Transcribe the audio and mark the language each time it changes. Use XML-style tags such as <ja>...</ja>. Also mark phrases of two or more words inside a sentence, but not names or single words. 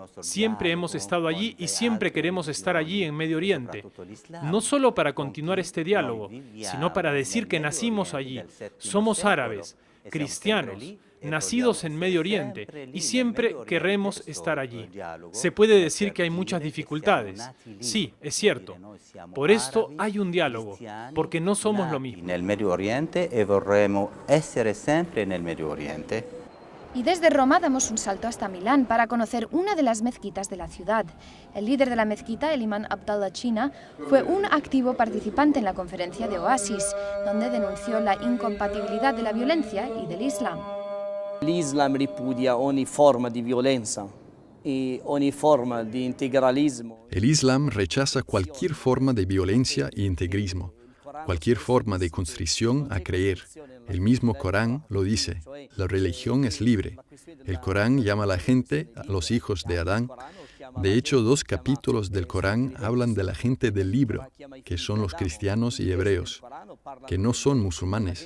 <es>Siempre hemos estado allí y siempre queremos estar allí en Medio Oriente, no solo para continuar este diálogo, sino para decir que nacimos allí, somos árabes, cristianos, nacidos en Medio Oriente, y siempre queremos estar allí. Se puede decir que hay muchas dificultades. Sí, es cierto. Por esto hay un diálogo, porque no somos lo mismo. En el Medio Oriente y</es> <it>vorremmo essere sempre</it> <es>en el Medio Oriente. Y desde Roma damos un salto hasta Milán para conocer una de las mezquitas de la ciudad. El líder de la mezquita, el imán Abdallah China, fue un activo participante en la conferencia de Oasis, donde denunció la incompatibilidad de la violencia y del Islam.</es> <it>L'Islam ripudia ogni forma di violenza y ogni forma di integralismo.</it> <es>El Islam rechaza cualquier forma de violencia e integrismo, cualquier forma de constricción a creer. El mismo Corán lo dice, la religión es libre. El Corán llama a la gente a los hijos de Adán. De hecho, 2 capítulos del Corán hablan de la gente del libro, que son los cristianos y hebreos, que no son musulmanes.</es>